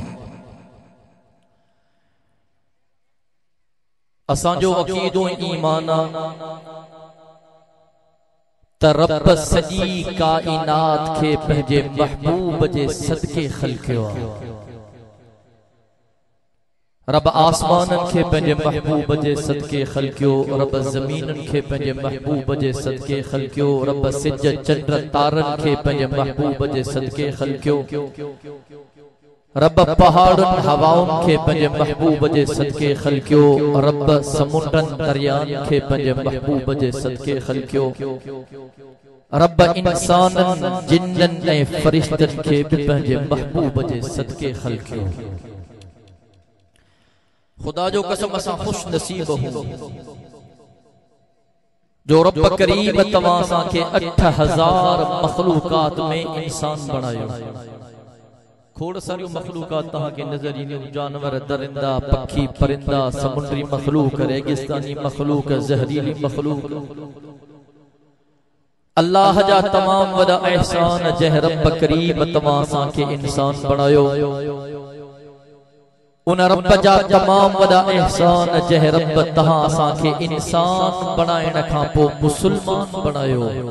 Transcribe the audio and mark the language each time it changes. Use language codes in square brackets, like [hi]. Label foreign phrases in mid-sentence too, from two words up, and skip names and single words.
[sd] असांजो अक़ीदो ईमान आ त रब सॼी काइनात खे पंहिंजे महबूब जे सदके ख़लक़ियो आ। रब आसमानन के पंहिंजे महबूब जे सदके ख़लक़ियो, रब ज़मीनन के पंहिंजे महबूब जे सदके ख़लक़ियो, रब सिज चंड तारन के पंहिंजे महबूब जे सदके ख़लक़ियो, रब पहाड़न हवाउन के पंहिंजे महबूब जे सदके ख़लक़ियो, रब समुंडन दरियान के पंहिंजे महबूब जे सदके ख़लक़ियो, रब इंसानन जिन्नन ऐं फरिश्तन के भी पंहिंजे महबूब जे सदके ख़लक़ियो। खुदा जो कसम असां खुश नसीब हूं जो रब करीम तव्हां सां के 8000 मखलूकात में इंसान बनायो। खोड़ सारी मखलूकात तहां के नजर ईंदियूं, जानवर, दरिंदा, पखी, परिंदा, समुंद्री मखलूक, रेगिस्तानी मखलूक, जहरीली मखलूक। अल्लाह जा तमाम वॾा एहसान जंहिं रब करीम तव्हां सां के इंसान बनायो। उन रब जा तमाम वॾा एहसान जंहिं रब तहां सां के इंसान बनाइण खां पोइ मुसलमान बनायो।